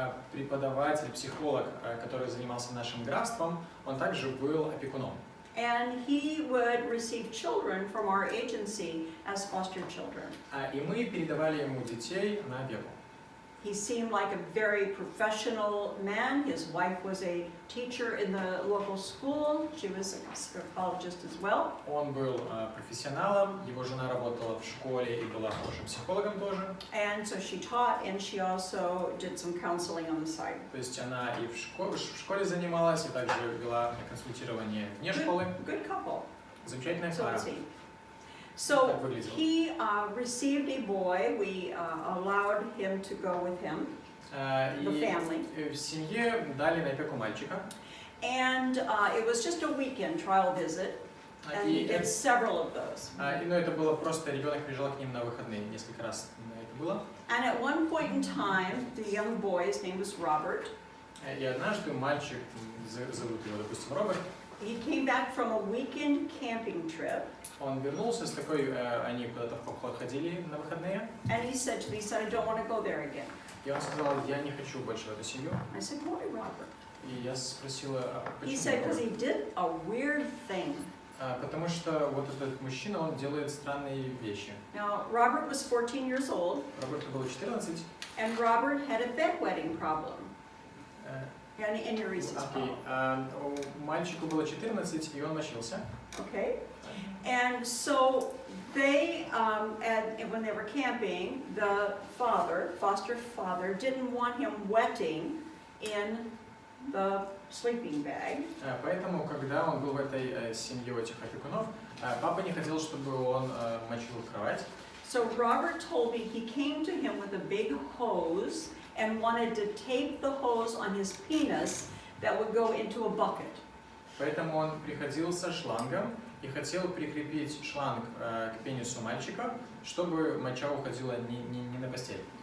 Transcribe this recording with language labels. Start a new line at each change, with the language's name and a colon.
Russian: Преподаватель, психолог, который занимался нашим графством, он также был опекуном.
English: And he would receive children from our agency as foster children.
Russian: И мы передавали ему детей на опеку.
English: He seemed like a very professional man. His wife was a teacher in the local school. She was a psychologist as well.
Russian: Он был профессионалом, его жена работала в школе и была хорошим психологом тоже.
English: And so she taught, and she also did some counseling on the side.
Russian: То есть она и в школе занималась, и также вела консультирование вне школы.
English: Good couple.
Russian: Замечательная
English: So
Russian: пара.
English: it seemed. So he received a boy. We allowed him to go with him, the family.
Russian: И в семье дали на опеку мальчика.
English: And it was just a weekend trial visit, and he did several of those.
Russian: Но это было просто, ребенок приезжал к ним на выходные, несколько раз это было.
English: And at one point in time, the young boy, his name was Robert,
Russian: И однажды мальчик, зовут его, допустим, Роберт,
English: he came back from a weekend camping trip,
Russian: он вернулся с такой, они куда-то в поход ходили на выходные,
English: and he said to me, he said, I don't want to go there again.
Russian: и он сказал, я не хочу больше в эту семью.
English: I said, why, Robert?
Russian: И я спросила,
English: He
Russian: почему?
English: said, because he did a weird thing.
Russian: Потому что вот этот мужчина, он делает странные вещи.
English: Now, Robert was 14 years old,
Russian: Роберту было 14.
English: and Robert had a bedwetting problem, an enuresis Окей. problem.
Russian: Мальчику было 14, и он мочился.
English: Okay? And so they, when they were camping, the foster father, didn't want him wetting in the sleeping bag.
Russian: Поэтому, когда он был в этой семье у этих опекунов, папа не хотел, чтобы он мочил кровать.
English: So Robert told me he came to him with a big hose and wanted to tape the hose on his penis that would go into a bucket.
Russian: Поэтому он приходил со шлангом и хотел прикрепить шланг к пенису мальчика, чтобы моча уходила не на постель.